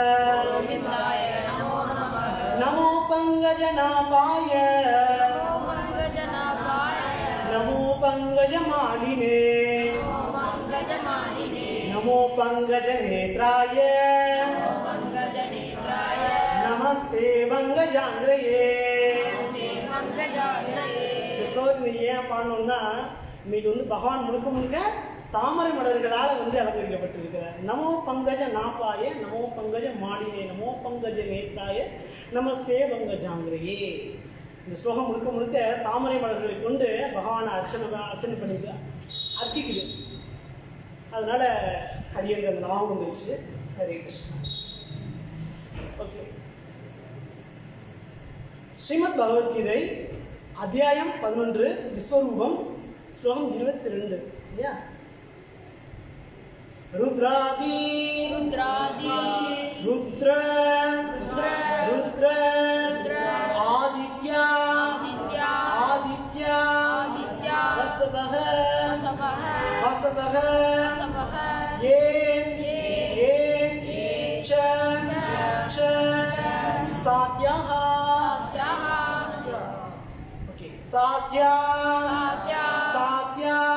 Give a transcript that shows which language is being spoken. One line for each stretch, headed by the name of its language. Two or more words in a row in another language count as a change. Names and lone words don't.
Sanskrit: नमो पंकजनाभाय नमो पंकजमालिने नमो पंकजनेत्राय नमस्ते पंकजांग्रये।
Tamil: ஏன் பாடணும்னா இன்னைக்கு பகவான் முழுக்க முழுக்க தாமரை மலர்களால் அலங்கரிக்கப்பட்டிருக்கிறார்.
Sanskrit: नमो पङ्कज नाभाय नमो पङ्कज माडिने नमो पङ्कज नेत्राय नमस्ते पङ्कजाङ्ग्रये.
Tamil: இந்த ஸ்லோகம் முழுக்க முழுக்க தாமரை மலர்களை கொண்டு பகவானை அர்ச்சனை பண்ணிது அர்ச்சிக்குது. அதனால அடியருக்கு அந்த நாமம் வந்துருச்சு. ஹரே கிருஷ்ணா. ஓகே, ஸ்ரீமத் பகவத்கீதை அத்தியாயம் 11 விஸ்வரூபம் ஸ்லோகம் 22 இல்லையா?
Sanskrit: रुद्रादि रुद्रादि रुद्र रुद्र रुद्र आदित्य आदित्य आदित्य आदित्य वसवः वसवः वसवः वसवः ये ये च च सात्याः सात्याः ओके सात्या सात्या सात्या